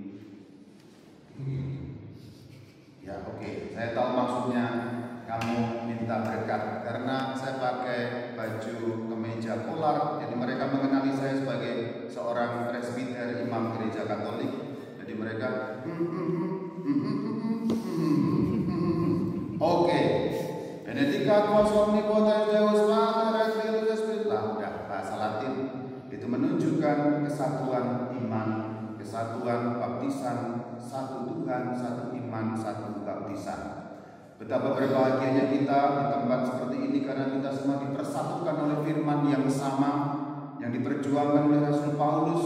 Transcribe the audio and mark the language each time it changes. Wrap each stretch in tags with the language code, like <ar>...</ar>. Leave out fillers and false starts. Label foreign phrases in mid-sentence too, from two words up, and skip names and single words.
<id>Ya oke, saya tahu maksudnya kamu minta berkat karena saya pakai baju kemeja polar. Jadi mereka mengenali saya sebagai seorang presbiter imam gereja Katolik. Jadi mereka oke.</id> <la>Benedicat vos omnipotens Deus Pater et Filius et Spiritus.</la> <id>Udah bahasa Latin. Itu menunjukkan kesatuan iman, kesatuan baptisan, satu Tuhan, satu iman, satu baptisan. Betapa berbahagianya kita di tempat seperti ini karena kita semua dipersatukan oleh firman yang sama yang diperjuangkan oleh Rasul Paulus.</id>